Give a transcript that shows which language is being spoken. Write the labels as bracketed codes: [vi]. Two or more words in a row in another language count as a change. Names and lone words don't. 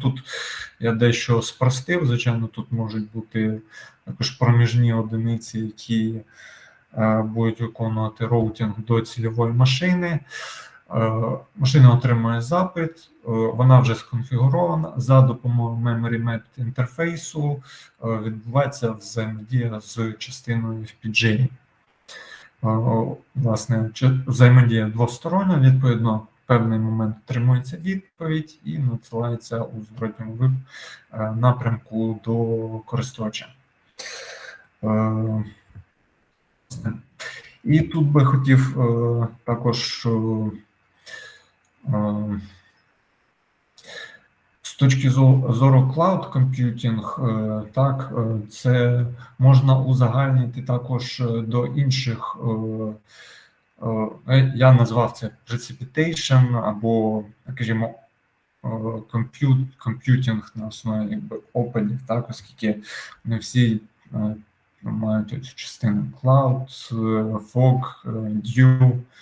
[uk] Тут я дещо спростив, звичайно, тут можуть бути також проміжні одиниці, які будуть виконувати роутинг до цільової машини. Машина отримує запит, вона вже сконфігурована, за допомогою [en] memory mapped [uk] інтерфейсу відбувається взаємодія з частиною FPGA. Власне, взаємодія двостороння, відповідно, в певний момент отримується відповідь і надсилається у зворотньому напрямку до користувача. І тут би хотів також з точки зору [en] cloud computing, [uk] так, це можна узагальнити також до інших, я назвав це precipitation або, скажімо, computing на основі опенів, так, оскільки не всі мають цю частину [en] cloud, fog, dew,